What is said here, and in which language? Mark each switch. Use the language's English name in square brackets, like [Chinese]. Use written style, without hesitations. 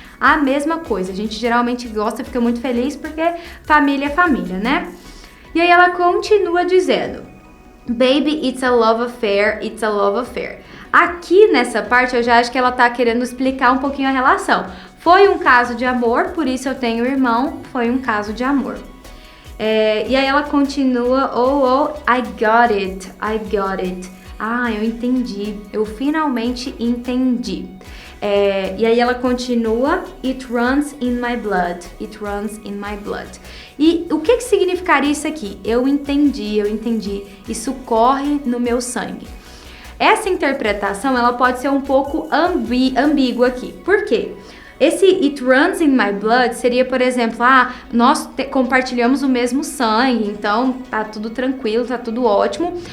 [Portuguese] A mesma coisa. A gente geralmente gosta, fica muito feliz porque família é família, né? E aí ela continua dizendo: [English] Baby, it's a love affair, it's a love affair. [Portuguese] Aqui nessa parte eu já acho que ela tá querendo explicar um pouquinho a relação. Foi um caso de amor, por isso eu tenho irmão, foi um caso de amor. E aí ela continua, [English] I got it, I got it. [Portuguese] Eu entendi, eu finalmente entendi. E aí ela continua, [English] it runs in my blood, it runs in my blood. [Portuguese] E o que significaria isso aqui? Eu entendi, isso corre no meu sangue. Essa interpretação, ela pode ser um pouco ambígua aqui. Por quê? Esse [English] it runs in my blood [Portuguese] seria, por exemplo, nós compartilhamos o mesmo sangue, então tá tudo tranquilo, tá tudo ótimo.